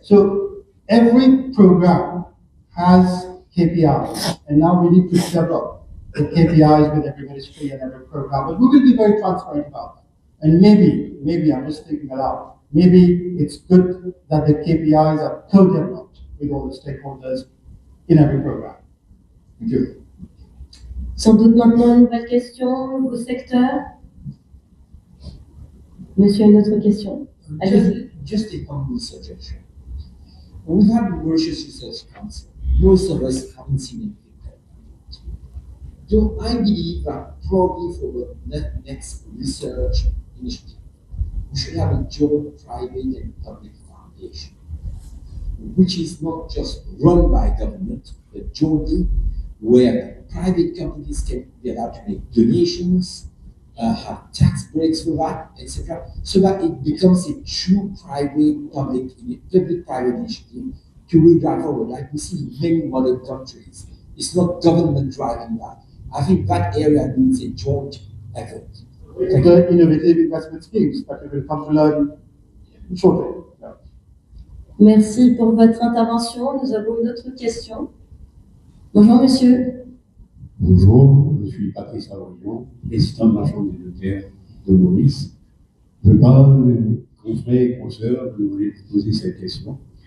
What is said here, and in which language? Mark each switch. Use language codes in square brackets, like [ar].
[en] So every program has KPIs, and now we need to develop the KPIs with every ministry and every program. But we will be very transparent about that. And maybe I'm just thinking aloud. Maybe it's good that the KPIs are co-developed with all the stakeholders in every program. Thank you. [fr] Sans doute maintenant une nouvelle question au secteur. Monsieur, une autre question? Allez-y. [en] Just a humble suggestion. We've had Mauritius Research Council. Most of us haven't seen anything there. So I believe that probably for the next research initiative, we should have a joint private and public foundation, which is not just run by government, but jointly, where private companies can be allowed to make donations, have tax breaks for that, etc., so that it becomes a true public-private initiative to really drive forward, like we see in many modern countries. It's not government driving that. I think that area needs a joint effort. The innovative investment schemes that we will come to learn shortly. Yeah. [fr] Merci pour votre intervention. Nous avons une autre question. Bonjour, monsieur. Bonjour, je suis Patrice Avorion, président de la Chambre des notaires de Maurice. Je parle, confrères et consoeurs, je voulais poser cette question.